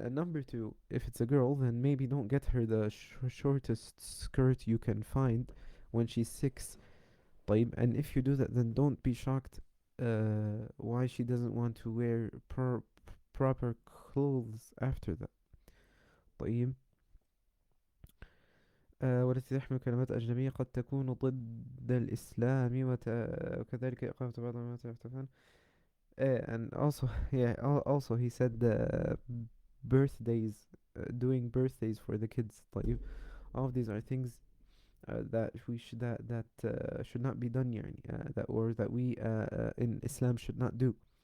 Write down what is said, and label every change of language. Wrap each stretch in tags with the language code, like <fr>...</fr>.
<en>And number two, if it's a girl, then maybe don't get her the shortest skirt you can find when she's 6.</en> <ar>طيب,</ar> <en>and if you do that, then don't be shocked why she doesn't want to wear proper clothes after that.</en> <ar>طيب, والتي تحمل كلمات أجنبية قد تكون ضد الإسلام وكذلك إقامة بعض ما يحتفلون.</ar> <en>And also, yeah, also he said birthdays, doing birthdays for the kids.</en> <ar>طيب,</ar> <en>all of these are things that we should should not be done</en> <ar>يعني,</ar> <en>that we in Islam should not do.</en>